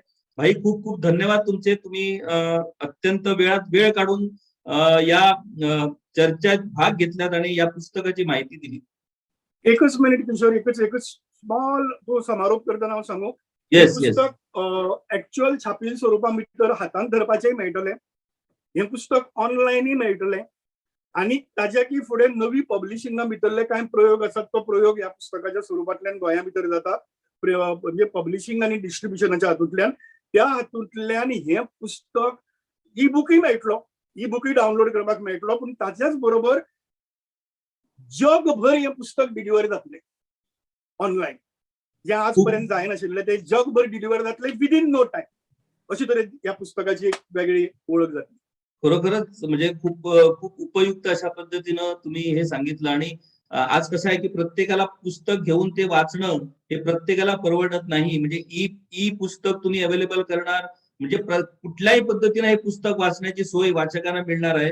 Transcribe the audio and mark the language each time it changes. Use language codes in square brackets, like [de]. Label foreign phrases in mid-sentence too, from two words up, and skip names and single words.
[mr] भाई, खूप खूप धन्यवाद तुमचे. तुम्ही अत्यंत वेळ काढून या चर्चेत भाग घेतलात आणि या पुस्तकाची माहिती दिली. एकच मिनिट किशोर, एकच स्मॉल तो समारोप करताना सांगू. [en] yes yes. [kok] पुस्तक ऍक्च्युअल छापील स्वरूपात भितर हातान धरपाचेय मेळटले. हे पुस्तक ऑनलायनय मेळटले आणि ताज्या की फुडें नवी पब्लिशिंगा भितरले कांय प्रयोग आसात, तो प्रयोग ह्या पुस्तकाच्या स्वरूपांतल्यान गोंया भितर जाता, म्हणजे पब्लिशिंग आणि डिस्ट्रिब्युशनाच्या हातूंतल्यान. त्या हातूंतल्यान हे पुस्तक ई बुकूय मेळटलो, ई बुकूय डावनलोड करपाक मेळटलो, पूण ताच्याच बरोबर जगभर हे पुस्तक डिलिव्हर जातले ऑनलायन. जे आजपर्यंत जायनाशिल्ले ते जगभर डिलिव्हर जातले [en] within no time. [kok] अशे तरेन ह्या पुस्तकाची एक वेगळी ओळख जातली. [mr] खरोखरच म्हणजे खूप खूप उपयुक्त अशा पद्धतीनं तुम्ही हे सांगितलं. आणि आज कसं आहे की प्रत्येकाला पुस्तक घेऊन ते वाचणं हे प्रत्येकाला परवडत नाही. म्हणजे ई पुस्तक तुम्ही अवेलेबल करणार म्हणजे कुठल्याही पद्धतीने हे पुस्तक वाचण्याची सोय वाचकांना मिळणार आहे.